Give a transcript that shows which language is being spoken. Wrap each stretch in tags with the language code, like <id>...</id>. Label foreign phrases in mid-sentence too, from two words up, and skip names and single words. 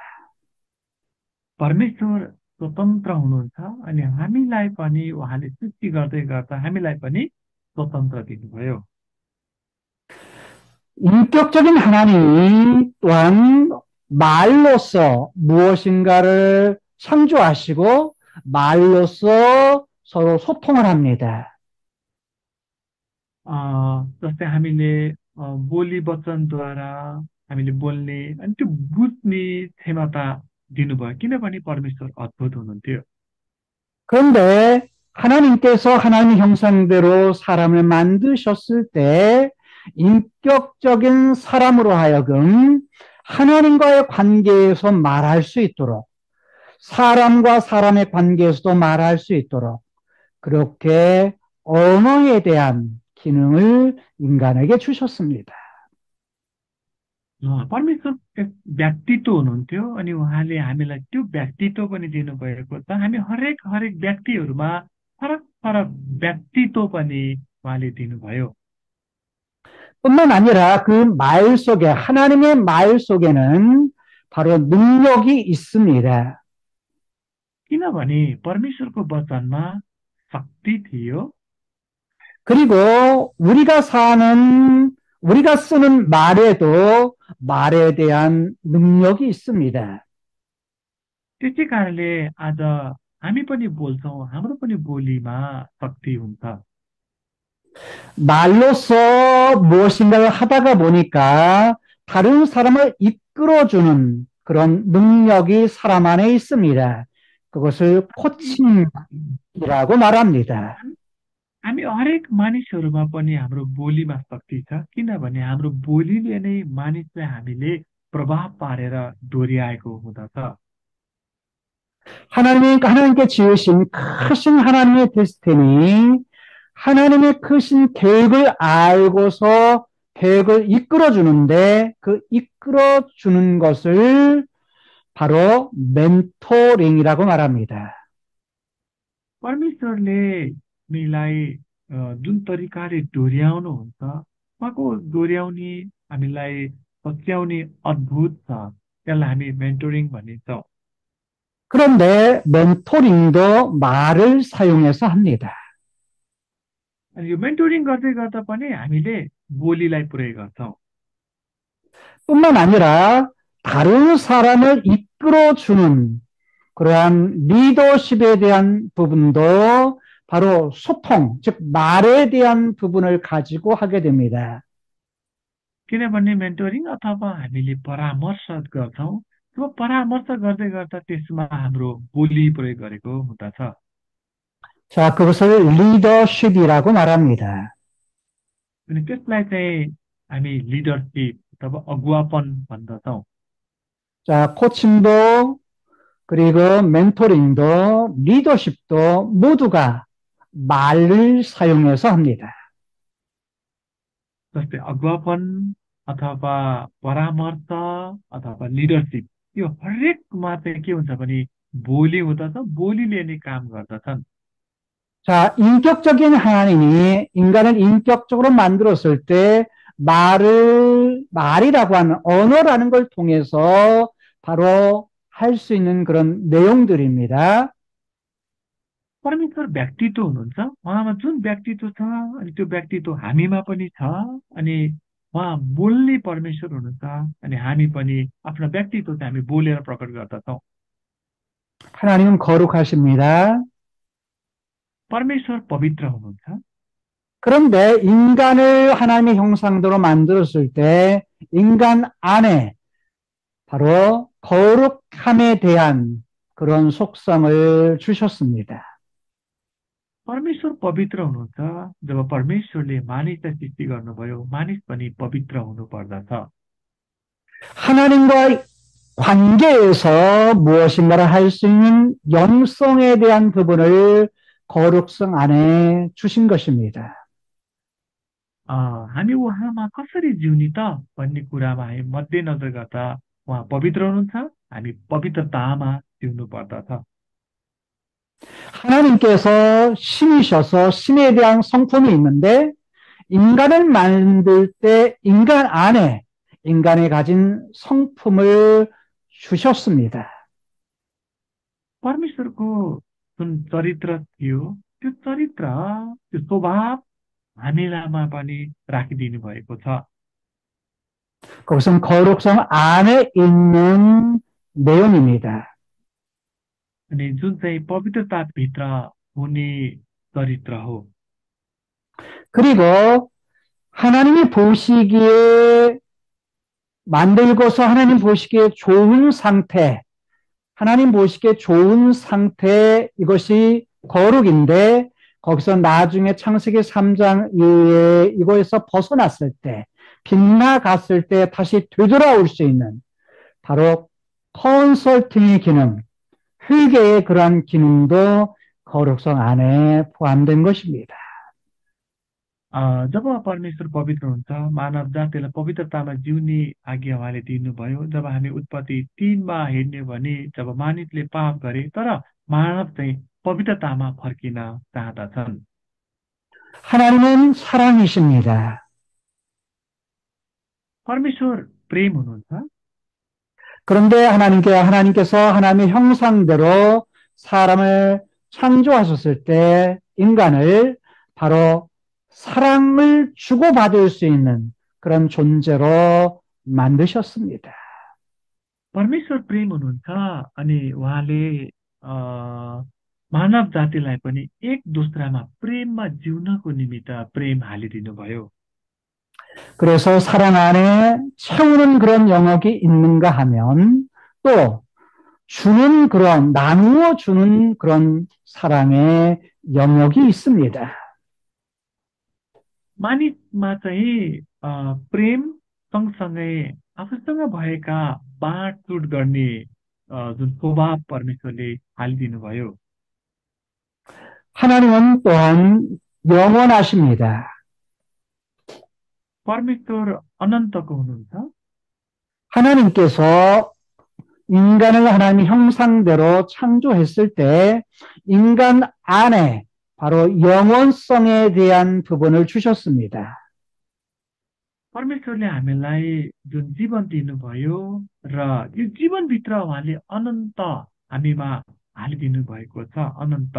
<ne>परमेश्वर स्वतन्त्र हुनुहुन्छ अनि हामीलाई पनि उहाँले सृष्टि गर्दै गर्दा हामीलाई पनि स्वतन्त्र दिनुभयो।</ne> <ko>인격적인 하나님이 또한 말로서 무엇인가를 창조하시고 말로서 서로 소통을 합니다.</ko> <ne>जस्तै हामीले बोली वचनद्वारा हामीले बोल्ने अनि त्यो बुझ्ने क्षमता दिनुभयो, किनभने परमेश्वर अद्भुत हुनुहुन्थ्यो।</ne> <ko>그런데 하나님께서 하나님의 형상대로 사람을 만드셨을 때 인격적인 사람으로 하여금 하나님과의 관계에서 말할 수 있도록 사람과 사람의 관계에서도 말할 수 있도록 그렇게 언어에 대한 기능을 인간에게 주셨습니다.</ko> <ne>परमेश्वर एक व्यक्तित्व हुनुहुन्थ्यो अनि उहाँले हामीलाई त्यो व्यक्तित्व पनि दिनुभएको छ। हामी हरेक हरेक व्यक्तिहरूमा फरक फरक व्यक्तित्व पनि उहाँले दिनुभयो।</ne> <ko>뿐만 아니라 그 말 속에 하나님의 말 속에는 바로 능력이 있습니다.</ko> <ne>किनभने परमेश्वरको वचनमा शक्ति थियो।</ne> <ko>그리고 우리가 쓰는 말에도 말에 대한 능력이 있습니다.</ko> <ne>त्यसै कारणले आज हामी पनि बोल्छौँ, हाम्रो पनि बोलीमा शक्ति हुन्छ।</ne> <ko>말로서 무엇인가를 하다가 보니까 다른 사람을 이끌어주는 그런 능력이 사람 안에 있습니다. 그것을 코칭이라고 말합니다.</ko> <ne>हामी हरेक मानिसहरूमा पनि हाम्रो बोलीमा शक्ति छ, किनभने हाम्रो बोलीले नै मानिसलाई हामीले प्रभाव पारेर डोर्याएको हुँदछ।</ne> <ko>하나님께 지으신 크신 하나님의 데스티니, 하나님의 크신 계획을 알고서 계획을 이끌어주는데 그 이끌어주는 것을 바로 멘토링이라고 말합니다.</ko> <ne>परमेश्वरले हामीलाई जुन तरिकाले डोर्याउनुहुन्छ उहाँको डोर्याउने हामीलाई सच्याउने अद्भुत छ त्यसलाई हामी मेन्टोरिङ भनिन्छौँ</ne> <ko>그런데 멘토링도 말을 사용해서 합니다.</ko> <ne>अनि यो मेन्टोरिङ गर्दै गर्दा पनि हामीले बोलीलाई प्रयोग गर्छौँ</ne> <ko>뿐만 아니라 다른 사람을 이끌어주는 그러한 리더십에 대한 부분도 바로 소통, 즉 말에 대한 부분을 가지고 하게 됩니다.</ko> <ne>किनभने मेन्टोरिङ अथवा हामीले परामर्श गर्छौँ त्यो परामर्श गर्दै गर्दा त्यसमा हाम्रो बोली प्रयोग गरेको हुँदछ</ne> <ko>자, 그것을 리더십이라고 말합니다.</ko> <ne>अनि त्यसलाई चाहिँ हामी लिडरसिप अथवा अगुवापन भन्दछौँ</ne> <ko>자, 코칭도 그리고 멘토링도 리더십도 모두가 말을 사용해서 합니다.</ko> <ne>जस्तै अगुवापन अथवा परामर्श अथवा लिडरसिप यो हरेकमा चाहिँ के हुन्छ भने बोली हुँदछ बोलीले नै काम गर्दछन्</ne> <ko>자, 인격적인 하나님이 인간을 인격적으로 만들었을 때 말이라고 하는 언어라는 걸 통해서 바로 할 수 있는 그런 내용들입니다.</ko> <ne>परमेश्वर व्यक्तित्व हुनुहुन्छ उहाँमा जुन व्यक्तित्व छ अनि त्यो व्यक्तित्व हामीमा पनि छ अनि उहाँ बोल्ने परमेश्वर हुनुहुन्छ अनि हामी पनि आफ्नो व्यक्तित्व चाहिँ हामी बोलेर प्रकट गर्दछौँ</ne> <ko>하나님은 거룩하십니다.</ko> <ne>परमेश्वर पवित्र हुनुहुन्छ</ne> <ko>그런데 인간을 하나님의 형상대로 만들었을 때 인간 안에 바로 거룩함에 대한 그런 속성을 주셨습니다.</ko> <ne>परमेश्वर पवित्र हुनुहुन्छ जब परमेश्वरले मानिसलाई सृष्टि गर्नुभयो मानिस पनि पवित्र हुनु पर्दछ</ne> <ko>하나님과 관계에서 무엇인가를 할 수 있는 영성에 대한 부분을 거룩성 안에 주신 것입니다.</ko> <ne>हामी उहाँमा कसरी जिउने त भन्ने कुरामा हामी मध्यनजर गर्दा उहाँ पवित्र हुनुहुन्छ हामी पवित्रतामा जिउनु पर्दछ</ne> <ko>하나님께서 신이셔서 신에 대한 성품이 있는데 인간을 만들 때 인간 안에 인간이 가진 성품을 주셨습니다.</ko> <ne>परमेश्वरको जुन चरित्र थियो त्यो चरित्र त्यो स्वभाव हामीलामा पनि राखिदिनु भएको छ</ne> <ko>그것은 거룩성 안에 있는 내용입니다.</ko> <ne>अनि जुन चाहिँ पवित्रताभित्र हुने चरित्र हो</ne> <ko>그리고 하나님이 보시기에 만들고서 하나님 보시기에 좋은 상태, 하나님 보시기에 좋은 상태 이것이 거룩인데 거기서 나중에 창세기 3장 이후에 이거에서 벗어났을 때 빗나갔을 때 다시 되돌아올 수 있는 바로 컨설팅의 기능, 회개의 그러한 기능도 거룩성 안에 포함된 것입니다.</ko> <ne>जब परमेश्वर पवित्र हुन्छ मानव जातिलाई पवित्रतामा जिउने आज्ञा उहाँले दिनुभयो जब हामी उत्पत्ति 3मा हेर्ने भने जब मानिसले पाप गरे तर मानव चाहिँ पवित्रतामा फर्किन चाहँदछन्</ne> <ko>하나님은 사랑이십니다.</ko> <ne>परमेश्वर प्रेम हुनुहुन्छ</ne> <ko>그런데 하나님께서 하나님의 형상대로 사람을 창조하셨을 때 인간을 바로 사랑을 주고받을 수 있는 그런 존재로 만드셨습니다.</ko> <ne>परमेश्वर प्रेम हुनुहुन्छ अनि उहाँले मानव जातिलाई पनि एक दोस्रामा प्रेममा जिउनको निमित्त प्रेम हालिदिनु भयो</ne> <ko>그래서 사랑 안에 채우는 그런 영역이 있는가 하면 또 주는 그런 나누어 주는 그런 사랑의 영역이 있습니다.</ko> <ne>मानिसमा चाहिँ प्रेम सँगसँगै आफूसँग भएका बाँडचुँड गर्ने जुन स्वभाव परमेश्वरले हालिदिनु भयो</ne> <ko>하나님은 또한 영원하십니다.</ko> <ne>परमेश्वर अनन्तको हुनुहुन्छ</ne> <ko>하나님께서 인간을 하나님의 형상대로 창조했을 때 인간 안에 바로 영원성에 대한 부분을 주셨습니다.</ko> <ne>परमेश्वरले हामीलाई जुन जीवन दिनुभयो र यो जीवनभित्र उहाँले अनन्त हामीमा हालिदिनु भएको छ अनन्त।</ne>